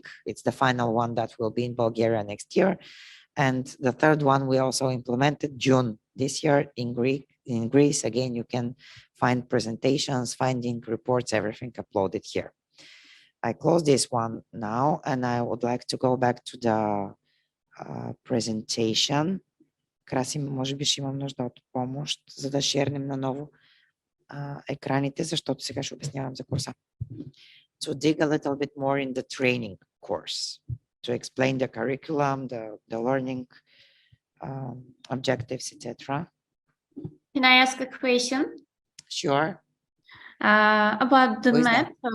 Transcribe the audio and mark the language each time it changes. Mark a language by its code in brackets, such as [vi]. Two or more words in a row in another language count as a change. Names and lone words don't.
[en] It's the final one that will be in Bulgaria next year. And the third one we also implemented June this year in Greece. Again, you can find presentations, finding reports, everything uploaded here. I close this one now, and I would like to go back to the presentation. [bg] Краси, може би ще имам нужда от помощ, за да шернем наново екраните, защото сега ще обяснявам за курса. [en] To dig a little bit more in the training course, to explain the curriculum, the learning objectives, etc. Can I ask a question? Sure. About the map.